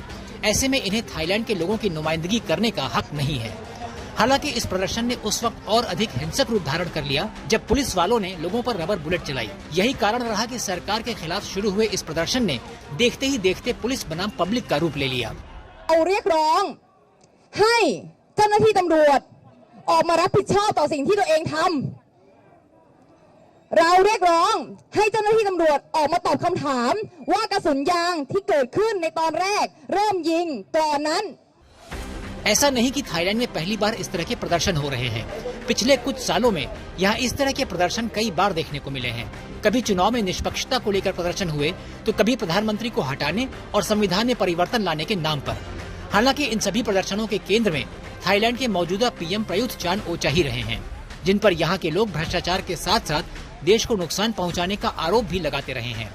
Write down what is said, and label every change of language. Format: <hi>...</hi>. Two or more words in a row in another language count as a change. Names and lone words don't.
<hi>ऐसे में इन्हें थाईलैंड के लोगों की नुमाइंदगी करने का हक नहीं है। हालांकि इस प्रदर्शन ने उस वक्त और अधिक हिंसक रूप धारण कर लिया जब पुलिस वालों ने लोगों पर</hi> <en>rubber bullet</en> <hi>चलाई। यही कारण रहा कि सरकार के खिलाफ शुरू हुए इस प्रदर्शन ने देखते ही देखते पुलिस बनाम पब्लिक का रूप ले लिया।</hi> <th>เรียกร้องให้เจ้าหน้าที่ตำรวจออกมารับผิดชอบต่อสิ่งที่ตัวเองทำเราเรียกร้องให้เจ้าหน้าที่ตำรวจออกมาตอบคำถามว่ากระสุนยางที่เกิดขึ้นในตอนแรกเริ่มยิงก่อนนั้น</th> <hi>ऐसा नहीं कि थाईलैंड में पहली बार इस तरह के प्रदर्शन हो रहे हैं। पिछले कुछ सालों में यहाँ इस तरह के प्रदर्शन कई बार देखने को मिले हैं। कभी चुनाव में निष्पक्षता को लेकर प्रदर्शन हुए, तो कभी प्रधानमंत्री को हटाने और संविधान में परिवर्तन लाने के नाम पर। हालांकि इन सभी प्रदर्शनों के केंद्र में थाईलैंड के मौजूदा पीएम प्रयुत चान ओचा ही रहे हैं, जिन पर यहाँ के लोग भ्रष्टाचार के साथ साथ देश को नुकसान पहुँचाने का आरोप भी लगाते रहे हैं।</hi>